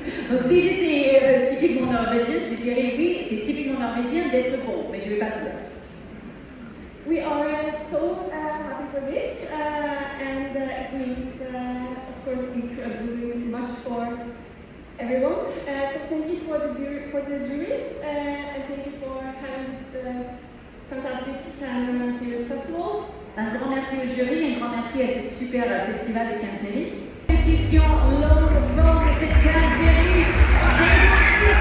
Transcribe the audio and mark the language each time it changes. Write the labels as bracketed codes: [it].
[fr] Donc si j'étais typiquement norvégienne, je dirais oui, c'est typiquement norvégien d'être bon, mais je ne vais pas le dire. [en] We are so happy for this, and it means, of course, incredibly much for everyone. So thank you for the jury, and thank you for having this fantastic Cannes Series Festival. [fr] Un grand merci au jury, un grand merci à ce super festival de Cannes Séries. Compétition longue forme de cette Cannes Séries.